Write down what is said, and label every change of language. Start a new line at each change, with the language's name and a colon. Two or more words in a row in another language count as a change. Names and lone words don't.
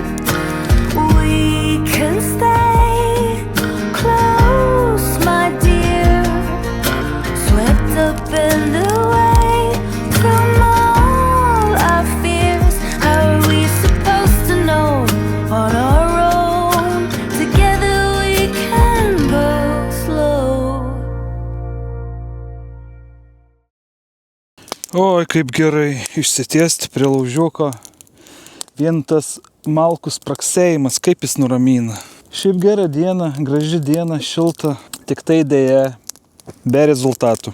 English: We can stay close, my dear. Swept up and away from all our fears. How are we supposed to know on our own? Together we can go slow.
Lithuanian: Oi, kaip gerai išsitiesti prie laužiuko. Vien tas malkų spraksėjimas, kaip jis nuramina. Šiaip gera diena, graži diena, šilta, tik tai dėja be rezultatų.